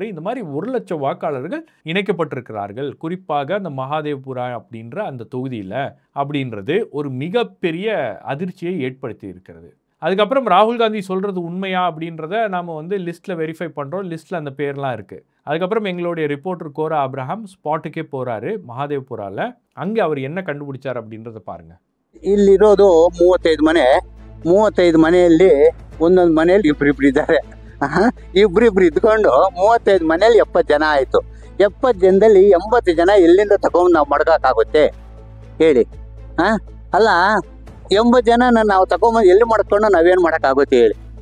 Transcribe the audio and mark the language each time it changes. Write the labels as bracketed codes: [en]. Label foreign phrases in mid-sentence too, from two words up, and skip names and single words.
[ta] இந்த மாதிரி 1,00,000 வாக்காளர்கள் இணைக்கப்பட்டிருக்கிறார்கள், குறிப்பாக அந்த மகாதேவ்புரா அப்படின்ற அந்த தொகுதியில் அப்படின்றது ஒரு மிகப்பெரிய அதிர்ச்சியை ஏற்படுத்தி இருக்கிறது. அதுக்கப்புறம் ராகுல் காந்தி சொல்கிறது உண்மையா அப்படின்றத நாம் லிஸ்ட்டில் வெரிஃபை பண்ணுறோம். லிஸ்ட்டில் அந்த பேர்லாம் இருக்குது. அதுக்கப்புறம் எங்களுடைய ரிப்போர்ட்டர் கோரா அப்ரஹாம் ஸ்பாட்டுக்கே போகிறாரு மகாதேவ்புராவில். அங்கே அவர் என்ன கண்டுபிடிச்சார் அப்படின்றத பாருங்கள். [kn] ಇಲ್ಲಿರೋದು 35 ಮನೆ. 35 ಮನೆಯಲ್ಲಿ ಒಂದೊಂದು ಮನೆಯಲ್ಲಿ ಇಬ್ರಿಬ್ರು ಇದ್ದಾರೆ. ಇಬ್ರಿಬ್ರು ಇದ್ಕೊಂಡು 35 ಮನೆಯಲ್ಲಿ 70 ಜನ ಆಯಿತು. 70 ಜನದಲ್ಲಿ 80 ಜನ ಎಲ್ಲಿಂದ ತಗೊಂಡು ನಾವು ಮಡ್ಗೋಕ್ಕಾಗುತ್ತೆ ಹೇಳಿ? ಅಲ್ಲ, 80 ಜನನ ನಾವು ತಗೊಂಬಂದು ಎಲ್ಲಿ ಮಾಡ್ಕೊಂಡು ನಾವೇನು ಮಾಡೋಕ್ಕಾಗುತ್ತೆ ಹೇಳಿ?